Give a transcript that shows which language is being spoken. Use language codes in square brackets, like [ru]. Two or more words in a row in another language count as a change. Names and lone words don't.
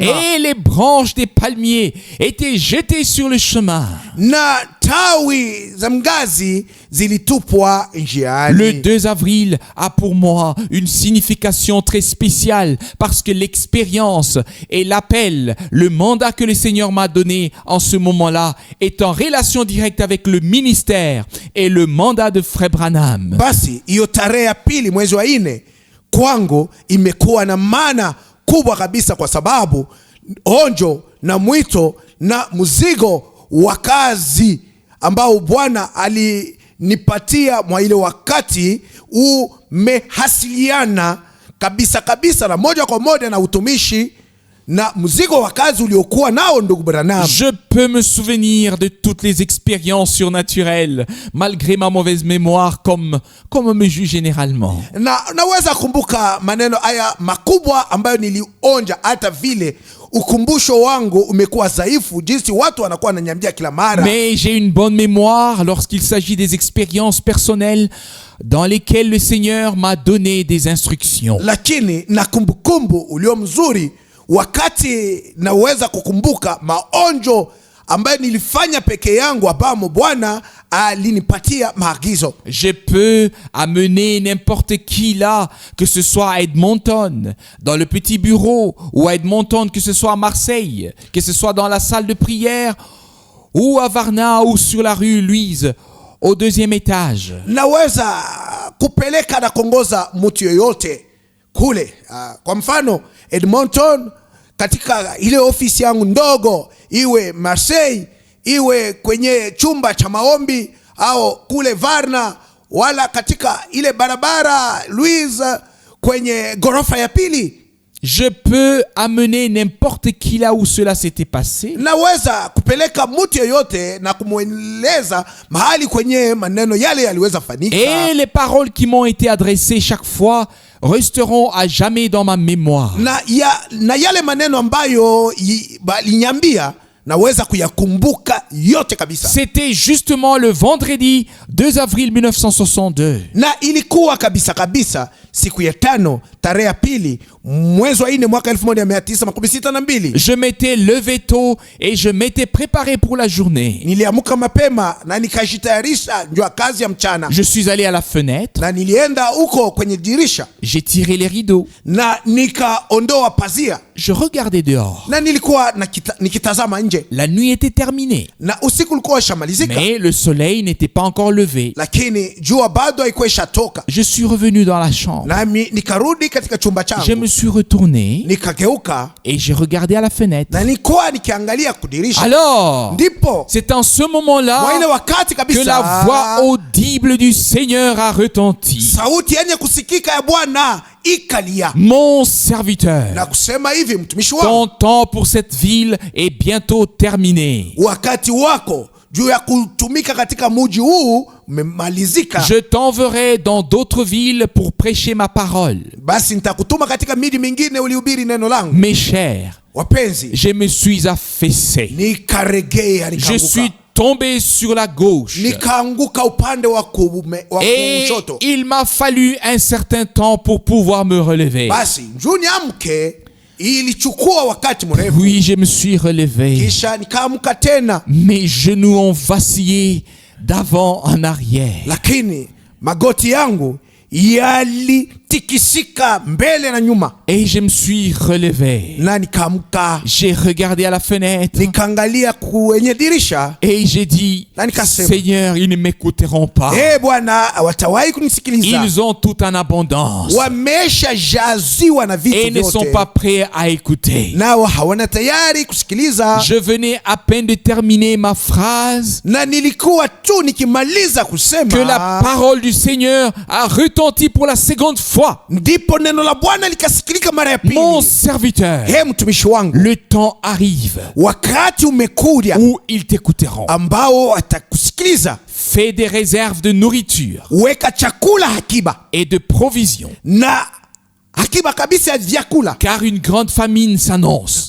[fr] Et les branches des palmiers étaient jetées sur le chemin. [sw] Na tawi za mgazi zilitupwa njiani. [fr] Le 2 avril a pour moi une signification très spéciale parce que l'expérience et l'appel, le mandat que le Seigneur m'a donné en ce moment-là est en relation directe avec le ministère et le mandat de Frère Branham. [sw] Basi hiyo tarehe ya pili mwezi wa 4 kwangu imekuwa na maana kubwa kabisa, kwa sababu onjo na mwito na mzigo wa kazi ambao Bwana alinipatia mwa ile wakati umehasiliana kabisa na moja kwa moja na utumishi na mzigo wa kazi uliokuwa nao ndugu Branham. [fr] Je peux me souvenir de toutes les expériences surnaturelles malgré ma mauvaise mémoire comme on me juge généralement. [sw] Na naweza kumbuka maneno haya makubwa ambayo nilionja, hata vile ukumbusho wangu umekuwa dhaifu jinsi watu wanakuwa wananiambia kila mara. [fr] Mais j'ai une bonne mémoire lorsqu'il s'agit des expériences personnelles dans lesquelles le Seigneur m'a donné des instructions. [sw] Lakini na kumbukumbu ulio mzuri wakati naweza kukumbuka maonjo ambayo nilifanya peke yangu ambamo Bwana alinipatia maagizo. [fr] Je peux amener n'importe qui là, que ce soit à Edmonton, dans le petit bureau, ou à Edmonton, que ce soit à Marseille, que ce soit dans la salle de prière, ou à Varna, ou sur la rue Louise, au 2e étage. [sw] Naweza kupeleka na kuongoza mtu yoyote kule, kwa mfano Edmonton, katika ile ofisi yangu ndogo, iwe Marseille, iwe kwenye chumba cha maombi, au kule Varna, wala katika ile barabara Louise kwenye gorofa ya pili. [fr] Je peux amener n'importe qui là où cela s'était passé. [sw] Naweza kupeleka mtu yoyote na kumweleza mahali kwenye maneno yale yaliweza fanyika. [fr] Et les paroles qui m'ont été adressées chaque fois resteront à jamais dans ma mémoire. [sw] Na yale maneno ambayo balinyambia naweza kuyakumbuka yote kabisa. [fr] C'était justement le vendredi 2 avril 1962. [sw] Na ilikuwa kabisa siku ya 5 tarehe ya pili mwezi wa 4 mwaka 1962. [fr] Je m'étais levé tôt et je m'étais préparé pour la journée. [sw] Niliamka mapema na nikajitayarisha njoo kazi ya mchana. [fr] Je suis allé à la fenêtre. [sw] Na nilienda huko kwenye dirisha. [fr] J'ai tiré les rideaux. [sw] Na nikaondoa pazia. [fr] Je regardais dehors. [sw] Na nilikuwa nikitazama nje. [fr] La nuit était terminée. [sw] Na usiku ulikuwa shamalizika. [fr] Mais le soleil n'était pas encore levé. [sw] Lakini jua bado haikuwa ishatoka. [fr] Je suis revenu dans la chambre. [sw] Nami nikarudi katika chumba changu. [fr] Je me suis retourné. [sw] Nikageuka. [fr] Et j'ai regardé à la fenêtre. [sw] Na nilikuwa nikiangalia kudirisha. [fr] Alors, [sw] ndipo [fr] c'est en ce moment-là que la voix audible du Seigneur a retenti. [sw] Sauti yenye kusikika ya Bwana ikalia. [fr] Mon serviteur, [sw] Na kusema hivi, mtumishi wangu, [fr] ton temps pour cette ville est bientôt terminé. [sw] wakati wako juu ya kutumika katika mji huu umemalizika. [fr] Je t'enverrai dans d'autres villes pour prêcher ma parole. [sw] Basi nitakutuma katika miji mingine ulihubiri neno langu. [fr] Mes chers, [sw] Wapenzi, [fr] je me suis affaissé. [sw] nikaregea, [fr] Je suis tombé sur la gauche. [sw] nikaanguka upande wa [fr] Et [sw] kushoto. [fr] il m'a fallu un certain temps pour pouvoir me relever. [sw] Basi njuni amke, ilichukua wakati mrefu. [fr] Oui, je me suis relevé. [sw] Kisha nikaamka tena. [fr] Mes genoux ont vacillé d'avant en arrière. [sw] Lakini magoti yangu yalitikisika mbele na nyuma, [fr] Et je me suis relevé. [sw] na nikaamka, [fr] J'ai regardé à la fenêtre [sw] nikaangalia kwenye dirisha, [fr] et j'ai dit, [sw] Na nikasema, [fr] Seigneur, ils ne m'écouteront pas. [sw] Bwana, watawahi kunisikiliza. [fr] Ils ont tout en abondance [sw] Wameshajaziwa na vitu [fr] et ne sont [sw] vyote, [fr] pas prêts à écouter. [sw] nao hawana tayari kusikiliza. [fr] Je venais à peine de terminer ma phrase [sw] Na nilikuwa tu nikimaliza [fr] que la [sw] kusema, [fr] parole du Seigneur a retenti pour la seconde fois. [sw] ndipo neno la Bwana likasikilika mara ya [fr] Mon [sw] pili. [fr] serviteur, [sw] Mtumishi wangu, [fr] le temps arrive [sw] wakati umekuja [fr] où ils t'écouteront. [sw] ambao watakusikiliza. [fr] Fais des réserves de nourriture [sw] Weka chakula akiba, [fr] et de provisions, [sw] na akiba kabisa ya vyakula, [fr] car une grande famine s'annonce.